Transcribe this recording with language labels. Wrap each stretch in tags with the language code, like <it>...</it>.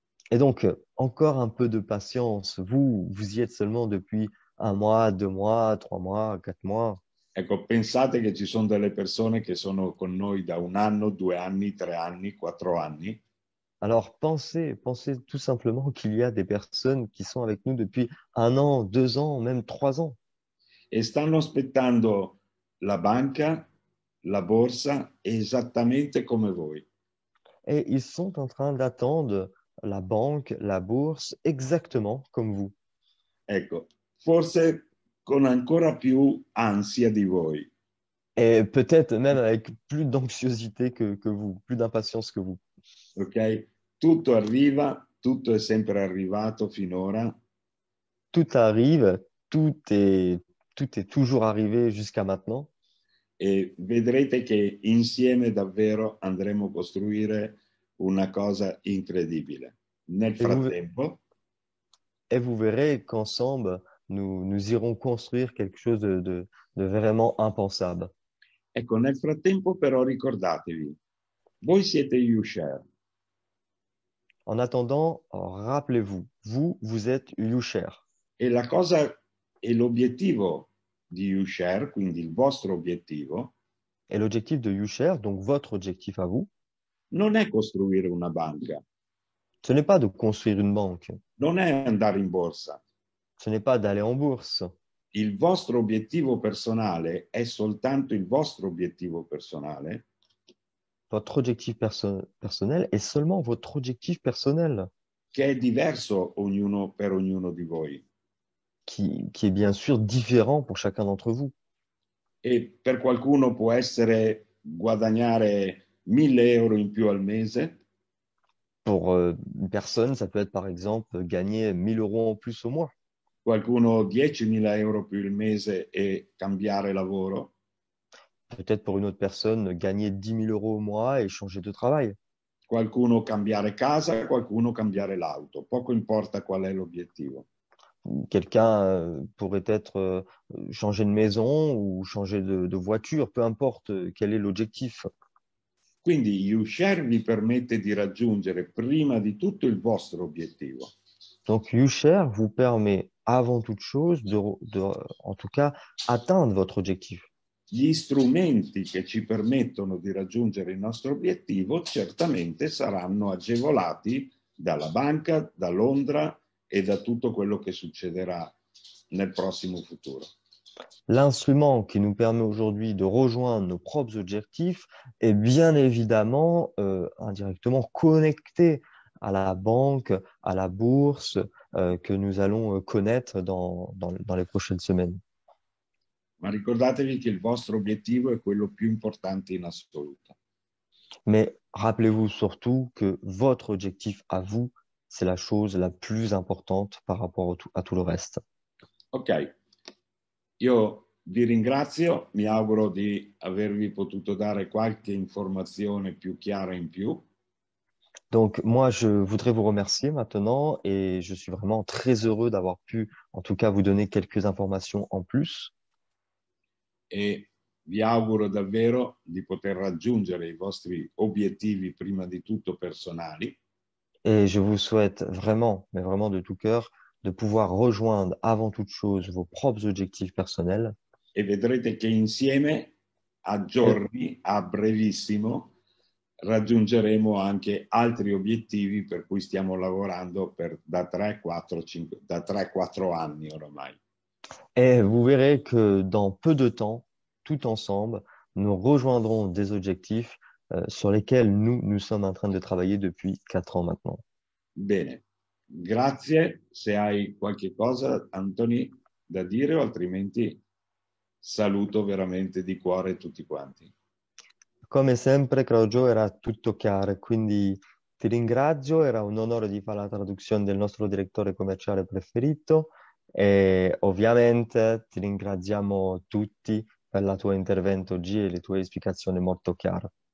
<fr>Et donc, encore un peu de patience. Vous y êtes seulement depuis 1 mois, 2 mois, 3 mois, 4 mois.</fr> <it>Ecco, pensate che ci sono delle persone che sono con noi da 1 anno, 2 anni, 3 anni, 4 anni</it> <fr>Alors, pensez tout simplement qu'il y a des personnes qui sont avec nous depuis 1 an, 2 ans, même 3 ans.</fr> <it>e stanno aspettando la banca, la borsa esattamente come voi.</it> <fr>Et ils sont en train d'attendre la banque, la bourse, exactement comme vous.</fr> <it>Ecco, forse con ancora più ansia di voi,</it> <fr>Et peut-être même avec plus d'anxiosité que vous, plus d'impatience que vous. ok?</fr> <it>Tutto arriva, tutto è sempre arrivato finora</it> <fr>Tout arrive, tout est toujours arrivé jusqu'à maintenant.</fr> <it>e vedrete che insieme davvero andremo a costruire una cosa incredibile. Nel</it> <fr>Et vous,</fr> <it>frattempo,</it> <fr>et vous verrez qu'ensemble, nous irons construire quelque chose de vraiment impensable.</fr> <it>ecco, nel frattempo però ricordatevi, voi siete Ushare</it> <fr>En attendant, rappelez-vous, vous êtes Youcher.</fr> <it>e la cosa E l'obiettivo di UShare, quindi il vostro obiettivo,</it> <fr>Et l'objectif de YouShare, donc votre objectif à vous,</fr> <it>non è costruire una banca,</it> <fr>ce n'est pas de construire une banque,</fr> <it>non è andare in borsa.</it> <fr>ce n'est pas d'aller en bourse.</fr> <it>Il vostro obiettivo personale è soltanto il vostro obiettivo personale,</it> <fr>Votre objectif personnel est seulement votre objectif personnel,</fr> <it>che è diverso per ognuno di voi.</it> <fr>qui est bien sûr différent pour chacun d'entre vous.</fr> <it>E per qualcuno può essere guadagnare 1.000 euro in più al mese,</it> <fr>Pour une personne, ça peut être par exemple gagner 1000 euros en plus au mois.</fr> <it>qualcuno 10.000 euro più il mese e cambiare lavoro,</it> <fr>Peut-être pour une autre personne, gagner 10 000 euros au mois et changer de travail.</fr> <it>qualcuno cambiare casa, qualcuno cambiare l'auto. Poco importa qual è l'obiettivo.</it> <fr>Quelqu'un pourrait être changer de maison ou changer de voiture, peu importe quel est l'objectif.</fr> <it>Quindi UShare vi permette di raggiungere prima di tutto il vostro obiettivo.</it> <fr>Donc, YouShare vous permet avant toute chose en tout cas, atteindre votre objectif.</fr> <it>Gli strumenti che ci permettono di raggiungere il nostro obiettivo certamente saranno agevolati dalla banca, da Londra e da tutto quello che succederà nel prossimo futuro.</it> <fr>L'instrument qui nous permet aujourd'hui de rejoindre nos propres objectifs est bien évidemment indirectement connecté à la banque, à la bourse que nous allons connaître dans les prochaines semaines.</fr> <it>Ma ricordatevi che il vostro obiettivo è quello più importante in assoluto.</it> <fr>Mais rappelez-vous surtout que votre objectif à vous, c'est la chose la plus importante par rapport à tout le reste.</fr> <it>Ok, io vi ringrazio, mi auguro di avervi potuto dare qualche informazione più chiara in più.</it> <fr>Donc moi, je voudrais vous remercier maintenant et je suis vraiment très heureux d'avoir pu, en tout cas, vous donner quelques informations en plus.</fr> <it>E vi auguro davvero di poter raggiungere i vostri obiettivi prima di tutto personali</it> <fr>Et je vous souhaite vraiment, mais vraiment de tout cœur, de pouvoir rejoindre avant toute chose vos propres objectifs personnels.</fr> <it>e vedrete che insieme a giorni, a brevissimo, raggiungeremo anche altri obiettivi per cui stiamo lavorando da 3-4 anni oramai.</it> <fr>Et vous verrez que dans peu de temps, tout ensemble, nous rejoindrons des objectifs sur lesquels nous sommes en train de travailler depuis 4 ans maintenant.</fr> <it>Bene, grazie. Se hai qualche cosa, Anthony, da dire, o altrimenti saluto veramente di cuore tutti quanti. Come sempre, Claudio, era tutto chiaro, quindi ti ringrazio, era un onore di fare la traduzione del nostro direttore commerciale preferito e ovviamente ti ringraziamo tutti per il tuo intervento oggi e le tue spiegazioni molto chiare.</it>